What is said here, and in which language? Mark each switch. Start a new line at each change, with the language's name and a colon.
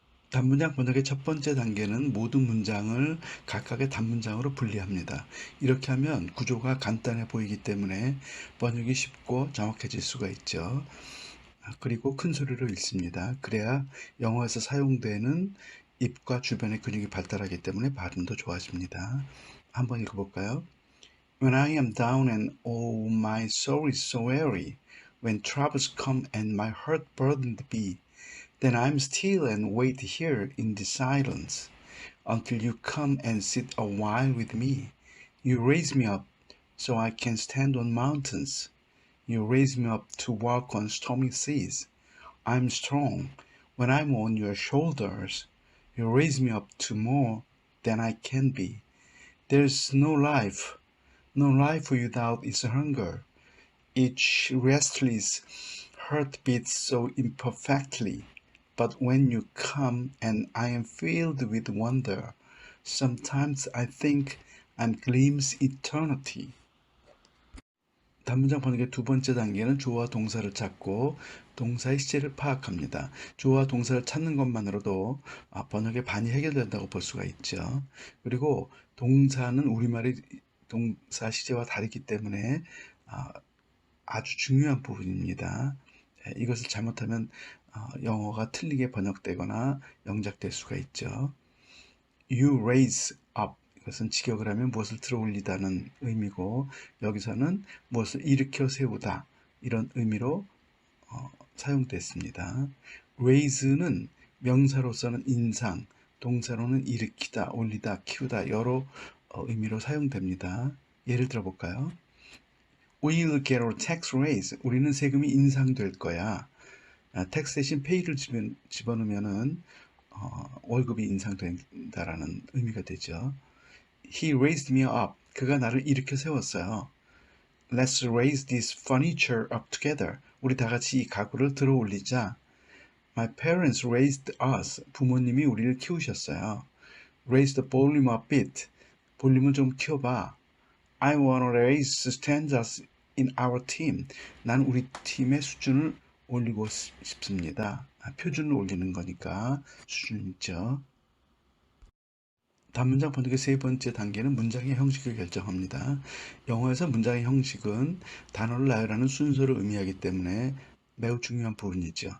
Korean: 단문장 번역의 첫 번째 단계는 모든 문장을 각각의 단문장으로 분리합니다. 이렇게 하면 구조가 간단해 보이기 때문에 번역이 쉽고 정확해질 수가 있죠. 그리고 큰 소리로 읽습니다. 그래야 영어에서 사용되는 입과 주변의 근육이 발달하기 때문에 발음도 좋아집니다. 한번 읽어볼까요?
English: When I am down and oh my soul is so weary, when troubles come and my heart burdened be, then I'm still and wait here in the silence until you come and sit a while with me. You raise me up so I can stand on mountains. You raise me up to walk on stormy seas. I'm strong when I'm on your shoulders. You raise me up to more than I can be. There's no life without its hunger. Each restless heart beats so imperfectly. But when you come and I am filled with wonder, sometimes I think I glimpse eternity.
Korean: 단문장 번역의 두 번째 단계는 주어와 동사를 찾고 동사의 시제를 파악합니다. 주어와 동사를 찾는 것만으로도 번역의 반이 해결된다고 볼 수가 있죠. 그리고 동사는 우리말의 동사 시제와 다르기 때문에 아주 중요한 부분입니다. 이것을 잘못하면 영어가 틀리게 번역되거나 영작될 수가 있죠.
English: You raise up,
Korean: 이것은 직역을 하면 무엇을 들어 올리다는 의미고, 여기서는 무엇을 일으켜 세우다 이런 의미로 사용됐습니다. raise는 명사로서는 인상, 동사로는 일으키다, 올리다, 키우다 여러 의미로 사용됩니다. 예를 들어 볼까요?
English: We'll get our tax raise.
Korean: 우리는 세금이 인상될 거야. tax 대신 pay를 집어넣으면은 월급이 인상된다라는 의미가 되죠.
English: He raised me up.
Korean: 그가 나를 일으켜 세웠어요.
English: Let's raise this furniture up together.
Korean: 우리 다 같이 이 가구를 들어 올리자.
English: My parents raised us.
Korean: 부모님이 우리를 키우셨어요.
English: Raise the volume a bit.
Korean: 볼륨을 좀 키워봐.
English: I wanna raise standards in our team.
Korean: 난 우리 팀의 수준을 올리고 싶습니다. 표준을 올리는 거니까 수준 있죠. 단문장 번역의 세 번째 단계는 문장의 형식을 결정합니다. 영어에서 문장의 형식은 단어를 나열하는 순서를 의미하기 때문에 매우 중요한 부분이죠.